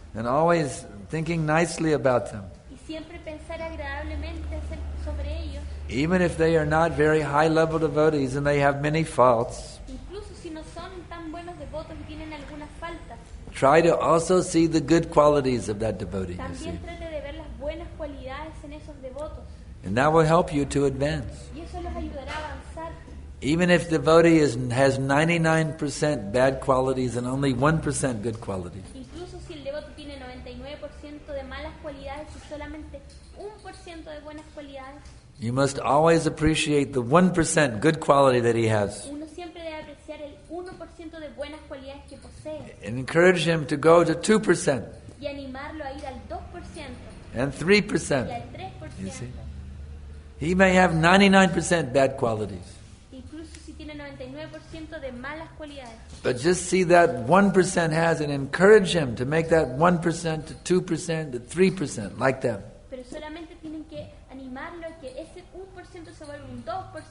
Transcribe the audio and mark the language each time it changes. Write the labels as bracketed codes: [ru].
[en] and always thinking nicely about them, [es] y siempre pensar agradablemente sobre ellos, [en] even if they are not very high-level devotees and they have many faults, [es] incluso si no son tan buenos devotos y tienen algunas faltas, [en] try to also see the good qualities of that devotee, you see. [es] también trate de ver las buenas cualidades en esos devotos [en] And that will help you to advance. [es] y eso los ayudará a avanzar. [en] Even if the devotee has 99% bad qualities and only 1% good qualities, [es] Incluso si el devoto tiene 99% de malas cualidades y solamente 1% de buenas cualidades, [en] you must always appreciate the 1% good quality that he has [es] uno siempre debe apreciar el 1% de buenas cualidades que posee [en] and encourage him to go to 2% [es] y animarlo a ir al 2% [en] and [es] y [en] 3%. [es] al 3%. [en] You see? He may have 99% bad qualities, [es] Incluso si tiene 99% de malas cualidades. [en] but just see that 1% has and encourage him to make that 1% to 2% to 3%, like that. [es] Pero solamente tienen que animarlo a que ese 1% se vuelva un 2%, 3%.